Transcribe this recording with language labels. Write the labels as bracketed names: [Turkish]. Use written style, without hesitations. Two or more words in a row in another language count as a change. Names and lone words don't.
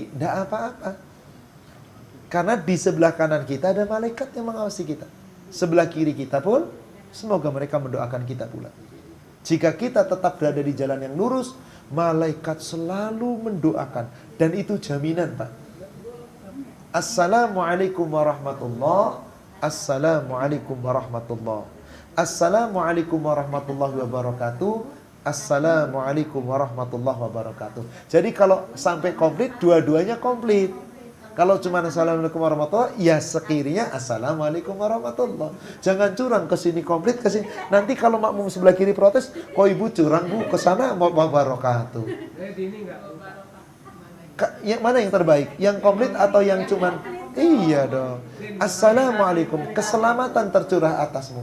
[Indonesian] Tidak apa-apa, karena di sebelah kanan kita ada malaikat yang mengawasi kita. Sebelah kiri kita pun semoga mereka mendoakan kita pula. Jika kita tetap berada di jalan yang lurus, malaikat selalu mendoakan. Dan itu jaminan, Pak. [Arabic] السلام عليكم ورحمة الله. السلام عليكم ورحمة الله. السلام عليكم ورحمة الله وبركاته. السلام عليكم ورحمة الله وبركاته. [Indonesian] Jadi kalau sampai komplit, dua-duanya komplit. Kalau cuma [Arabic] السلام عليكم ورحمة الله, [Indonesian] ya sekirinya [Arabic] السلام عليكم ورحمة الله. [Indonesian] Jangan curang ke sini komplit, ke sini. Nanti kalau makmum sebelah kiri protes, kok ibu curang bu, ke sana wabarakatuh. Yang mana yang terbaik? Yang komplit atau yang cuman? Iya dong. Assalamualaikum, keselamatan tercurah atasmu.